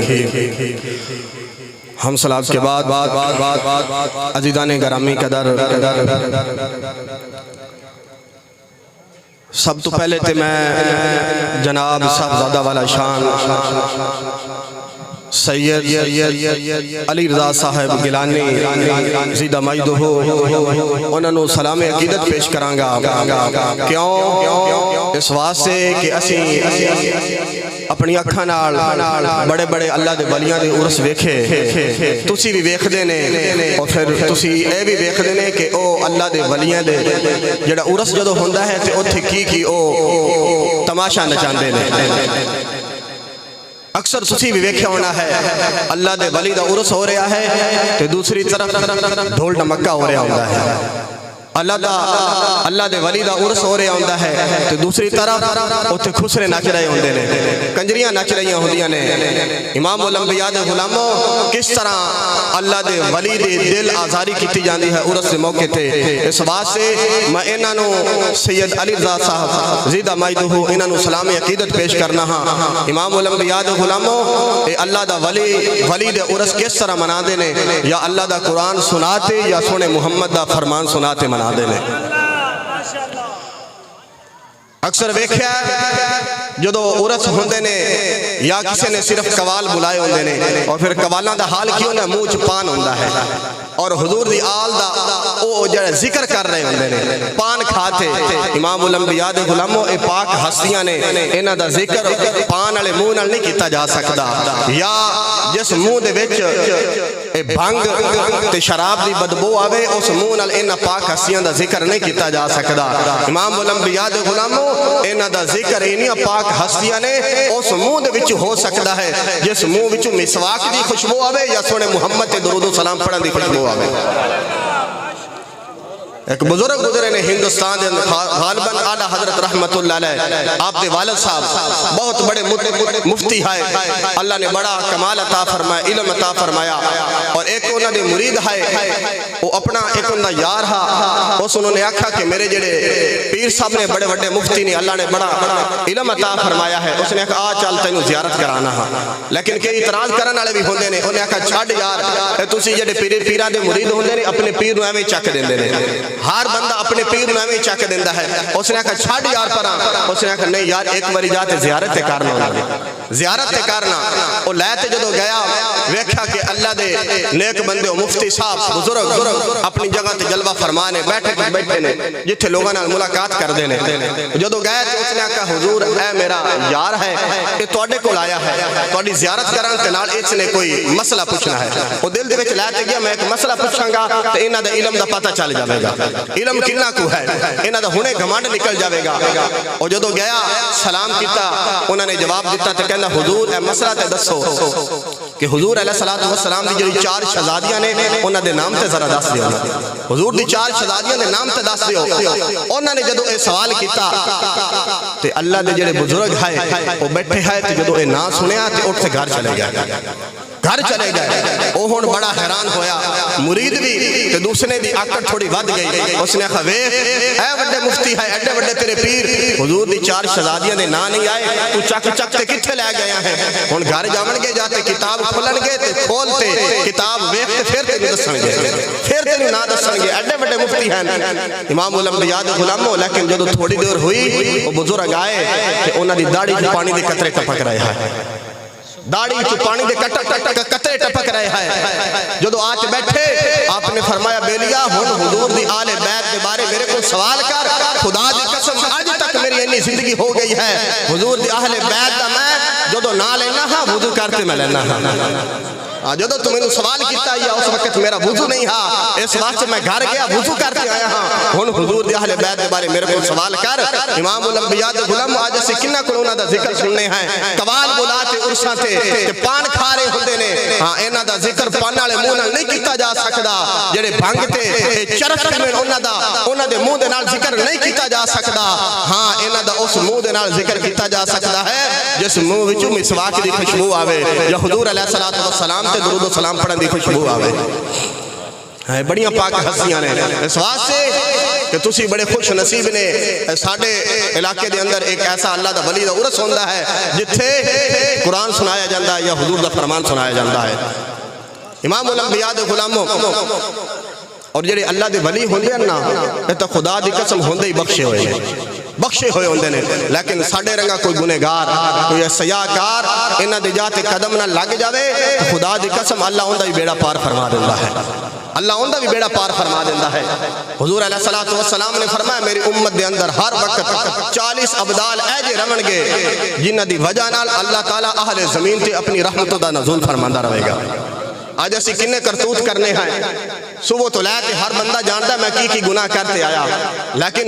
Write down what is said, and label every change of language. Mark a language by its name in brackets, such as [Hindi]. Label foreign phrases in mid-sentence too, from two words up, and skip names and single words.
[Urdu] ہم سلام کے بعد عزیزان گرامی قدر، سب تو پہلے تھے میں جناب صاحبزادہ والا شان سید علی رضا صاحب گیلانی زیدہ مجدہ انہوں نے سلام عقیدت پیش کرانگا۔ [Punjabi] کیوں؟ اس واسطے کہ اسی اپنی اکھاں نال بڑے بڑے اللہ دے ولیاں دے عرس ویکھے، تسی بھی ویکھ دینے اور پھر تسی اے بھی ویکھ دینے کہ او اللہ دے ولیاں دے جڑا عرس جدو ہوندہ ہے تے اوتھے کی او تماشا نچاندے نے۔ اکثر تسی بھی ویکھیا ہونا ہے اللہ دے ولی دا عرس ہو رہا ہے تے دوسری طرف ڈھول ڈمکا ہو رہا ہوندہ ہے۔ اللہ دے ولی دا عرس ہو رہا ہوندہ ہے تو دوسری طرف اوتھے خسرے نچ رہے ہوندے نے، کنجریاں نچ رہی ہوندیاں نے۔ امام الانبیاء دے غلاموں کس طرح اللہ دے ولی دے دل آزاری کیتی جاندی ہے عرس دے موقع تے۔ اس واسطے میں انہاں نو سید علی رضا صاحب زیدہ مجدہ انہاں نو سلام عقیدت پیش کرنا ہاں۔ امام الانبیاء دے غلاموں اے اللہ دا ولی دے عرس کس طرح منا دے نے، یا اللہ دا قرآن سناتے یا سونے محمد دا فرمان سناتے منا دے نے۔ اکثر ویکھیا جدو عرس ہوندے نے یا کسی نے صرف قوال بلائے ہوندے نے اور پھر قوالاں دا حال کیوں نہ منہ چ پان ہوندا ہے اور حضور دی آل دا او جڑا ذکر کر رہے ہوندے نے، پان کھاتے۔ امام الانبیاء دے غلاموں اے پاک ہستیاں نے، انہاں دا ذکر پان والے منہ نال نہیں کیتا جا سکدا، یا جس منہ دے وچ اے بھنگ تے شراب دی بدبو آوے اس منہ نال انہاں پاک ہستیاں دا ذکر نہیں کیتا جا سکدا۔ امام الانبیاء دے غلاموں انہاں دا ذکر انہاں پاک ہستیاں نے اس منہ دے وچ ہو سکدا ہے جس منہ وچ مسواک دی خوشبو آوے یا سونے محمد تے درود و سلام پڑھن دی خوشبو آوے۔ ایک بزرگ گزرے نے ہندوستان دے غالباً اعلیٰ حضرت رحمت اللہ علیہ، آپ دے والد صاحب بہت بڑے مفتی ہے، اللہ نے بڑا کمال عطا فرمایا، علم عطا فرمایا، اور ایک انہوں نے مرید ہے وہ اپنا ایک انہوں نے یار ہا، اس انہوں نے آکھا کہ میرے جڑے پیر صاحب نے بڑے بڑے مفتی نے اللہ نے بڑا علم عطا فرمایا ہے، اس نے کہا آ چل تینوں زیارت کرانا ہا، لیکن کئی اعتراض کرن والے بھی ہوندے نے، انہوں نے کہا چھڈ یار تسی جڑے پیراں دے مرید ہوندے نے اپنے پیر نوں ایویں چک دیندے نے، ہر بندہ اپنے پیر نوں ایویں چک دیندا ہے۔ اس نے کہا چھڈ یار پراں، اس نے کہا نہیں یار ایک باری جا تے زیارت تے کرنا، زیارت تے کرنا۔ او لے تے جدوں گیا ویکھیا کہ اللہ دے نیک بندے مفتی صاحب بزرگ اپنی جگہ تے جلوہ فرمانے بیٹھے نے جتھے لوگاں نال ملاقات کردے نے۔ جدوں گئے تے اس نے کہا حضور اے میرا یار ہے کہ تواڈے کول آیا ہے تواڈی زیارت کرن تے نال اس نے کوئی مسئلہ پوچھنا ہے۔ او دل دے وچ لے تے گیا میں ایک مسئلہ پوچھاں گا تے انہاں دے علم دا پتہ چل جاوے گا، علم کنا کو ہے انہاں دا ہنے گھمنڈ نکل جاوے گا۔ اور جدوں گیا سلام کیتا انہاں نے جواب دیتا تے کہندا حضور اے مسئلہ تے دسو کہ حضور علیہ الصلوۃ والسلام دی جڑی 4 شہزادیاں نے انہاں دے نام تے ذرا دس دیو، حضور دی 4 شہزادیاں دے نام تے دس دیو۔ انہاں نے جدوں اے سوال کیتا تے اللہ دے جڑے بزرگ ہے او بیٹھے ہے تے جدوں اے نام سنیا تے اٹھ کے گھر چلے گئے، گھر چلے گئے۔ او ہن بڑا حیران ہویا، مرید بھی تے دوسرے دی آکڑ تھوڑی ود گئی۔ اس نے کہا ویکھ اے بڑے مفتی ہے ایڈے بڑے تیرے پیر حضور دی 4 شہزادیاں دے نا نہیں آئے، تو چک چک تے کتھے لے گیا ہے؟ ہن گھر جاون گے جاتے کتاب کھولن گے تے کھول تے کتاب ویکھ تے پھر تینوں دسن گے، پھر تینوں نہ دسن گے، ایڈے بڑے مفتی ہیں امام الانبیاء دے غلاموں۔ لیکن جدوں تھوڑی دیر ہوئی او بزرگ آئے تے انہاں دی داڑھی وچ پانی دے قطرے ٹپک رہے ہیں، داڑھی چ پانی دے قطرے رہے ہیں جدو آج بیٹھے آپ نے فرمایا بیلیا ہن حضور دی آل بیت کے بارے میرے کو سوال کر خدا دی قسم آج تک میری انی زندگی ہو گئی ہے حضور دی اہل بیت دا میں جدو نہ لینا ہاں وضو کرتے میں لینا ہاں جدو تم نے سوال کیتا یا اس وقت میرا وضو نہیں ہاں اس واسطے میں گھر گیا وضو کرتے آیا ہاں ہن حضور دی اہل بیت کے بارے میرے کو سوال کر امام الانبیاء دے غلام آج سے کنہ کلونا دا ذکر سننے ہیں قوال بلاتے عرصاں تے پان کھارے ہوندے نے ہاں انہاں دا ذکر پان والے منہ نال نہیں کیتا جا سکدا جڑے بھنگ تے چرخ میں انہاں دے منہ دے نال ذکر نہیں کیتا جا سکدا ہاں انہاں دا اس منہ دے نال ذکر کیتا جا سکدا ہے جس منہ وچوں مسواک دی خوشبو آوے یا حضور علیہ الصلوۃ والسلام تے درود و سلام پڑھن دی خوشبو آوے بڑیاں پاک ہستیاں نے اس واسطے کہ تسی بڑے خوش نصیب نے ساڈے علاقے دے اندر ایک ایسا اللہ دا ولی دا عرس ہوندا ہے جتھے قرآن سنایا جاندا ہے یا حضور دا فرمان سنایا جاندا ہے امام الانبیاء دے غلاموں اور جڑے اللہ دے ولی ہوندے ہیں نا اے تے خدا دی قسم ہوندے ہی بخشے ہوئے ہوندے نے لیکن ساڈے رنگا کوئی گنہگار کوئی سیاہکار انہاں دے جاتے قدم نہ لگ جاوے تو خدا دی قسم اللہ اوندا بھی بیڑا پار فرما دیندا ہے اللہ اوندا بھی بیڑا پار فرما دیندا ہے حضور علیہ الصلوۃ والسلام نے فرمایا میری امت دے اندر ہر وقت 40 ابدال ایجے رون گے جنہاں دی وجہ نال اللہ تعالی اہل زمین تے اپنی رحمتوں دا نزول فرماندا رہے گا آج اسی کنے کرتوت کرنے ہیں صبح تو لے کے ہر بندہ جانتا میں کی گناہ کرتے آیا لیکن